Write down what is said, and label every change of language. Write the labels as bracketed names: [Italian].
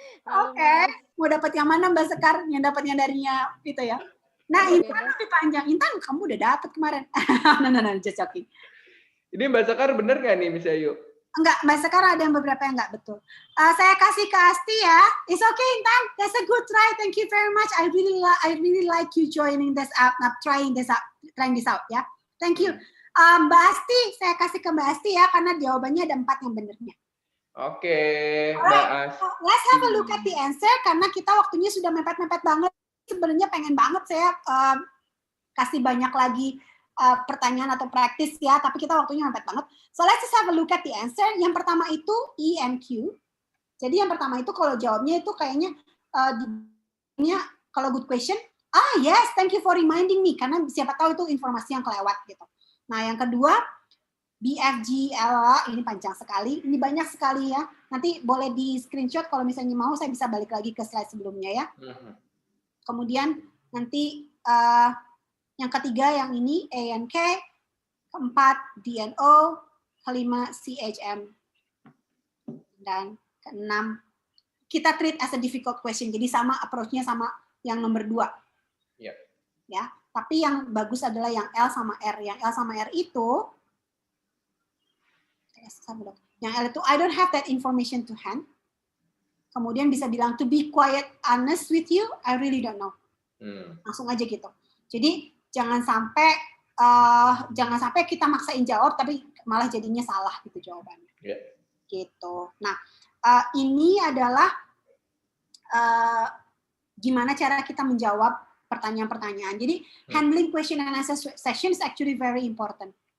[Indonesian] Oke. Mau dapat yang mana Mbak Sekar? Yang dapatnya darinya itu ya. Nah, Intan lebih panjang. Intan, kamu udah dapat kemarin. [English] No, just joking. [Indonesian] Ini Mbak Sekar bener nggak nih, Miss Ayu? Enggak, Mbak Sekar ada yang beberapa yang enggak betul. Saya kasih ke Asti ya. [English] It's okay, Intan. That's a good try. Thank you very much. I really like you joining this app, trying this out ya. Thank you. [Indonesian] Mbak Asti, saya kasih ke Mbak Asti ya, karena jawabannya ada 4 yang benernya. Oke, Mbak Asti. [English] Let's have a look at the answer, [Indonesian] karena kita waktunya sudah mepet-mepet banget. Sebenarnya pengen banget saya kasih banyak lagi pertanyaan atau praktis ya, tapi kita waktunya mepet banget. [English] So let's just have a look at the answer. [Indonesian] Yang pertama itu E and Q. Jadi yang pertama itu kalau jawabnya itu kayaknya kalau [English] good question, yes, thank you for reminding me, [Indonesian] karena siapa tahu itu informasi yang kelewat gitu. Nah, yang kedua, BFG, ini panjang sekali, ini banyak sekali ya. Nanti boleh di screenshot kalau misalnya mau, saya bisa balik lagi ke slide sebelumnya ya. Kemudian nanti yang ketiga yang ini A and K, keempat D and O, kelima CHM, dan keenam kita [English] treat as a difficult question. [Indonesian] Jadi sama approach-nya sama yang nomor 2. Ya. Tapi yang bagus adalah yang L sama R. Yang L sama R itu, yang L itu, [English] I don't have that information to hand. [Indonesian] Kemudian bisa bilang, [English] to be quite honest with you, I really don't know. [Indonesian] Langsung aja gitu. Jadi jangan sampai kita maksain jawab, tapi malah jadinya salah gitu jawabannya. Gitu. Nah, ini adalah gimana cara kita menjawab pertanyaan-pertanyaan. [English] Jadi handling question and answer session is actually very important.